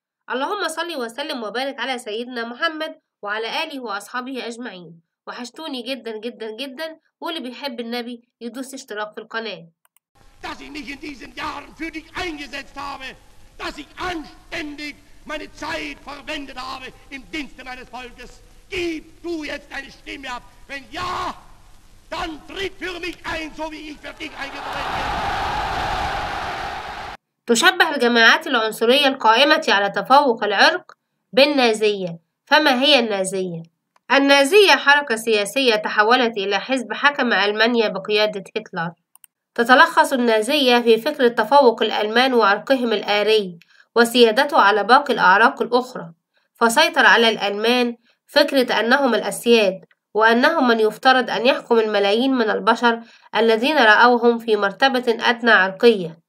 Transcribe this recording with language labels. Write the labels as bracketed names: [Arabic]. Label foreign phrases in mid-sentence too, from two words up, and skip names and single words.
[Arabic] اللهم صل وسلم وبارك على سيدنا محمد وعلى آله وأصحابه أجمعين. وحشتوني جدا جدا جدا، واللي بيحب النبي يدوس اشتراك في القناة. [German] Dass ich mich in diesen Jahren für dich eingesetzt habe, dass ich anständig meine Zeit verwendet habe im Dienste meines Volkes. Gib du jetzt deine Stimme ab. Wenn ja, dann tritt für mich ein, so wie ich für dich eingetreten bin. [Arabic] تشبه الجماعات العنصرية القائمة على تفوق العرق بالنازية. فما هي النازية؟ النازية حركة سياسية تحولت إلى حزب حكم ألمانيا بقيادة هتلر. تتلخص النازية في فكرة تفوق الألمان وعرقهم الآري وسيادته على باقي الأعراق الأخرى، فسيطر على الألمان فكرة أنهم الأسياد، وأنهم من يفترض أن يحكم الملايين من البشر الذين رأوهم في مرتبة أدنى عرقية.